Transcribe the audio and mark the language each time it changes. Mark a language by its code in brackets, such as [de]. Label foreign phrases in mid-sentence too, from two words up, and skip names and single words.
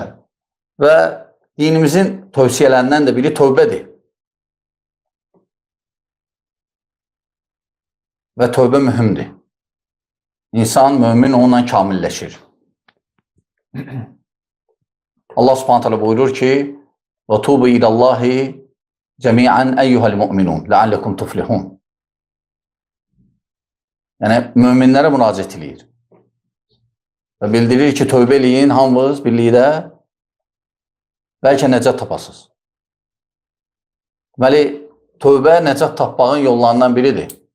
[az] Və dinimizin tövsiyələrindən də biri tövbədir. Və tövbə mühümdür. İnsan, mömin onunla kamilləşir. Allah [ar] سبحانه وتعالى [az] buyurur ki, [ar] وَتُوبُ إِلَى اللّٰهِ جَمِيعًا أَيُّهَا الْمُؤْمِنُونَ لَعَلَّكُمْ تُفْلِحُونَ. [az] Yəni, möminlərə müraciət edir. Və bildirir ki, tövbə eləyin, hamınız birlikdə bəlkə nəcat tapasınız. Deməli, tövbə nəcat tapmağın yollarından biridir.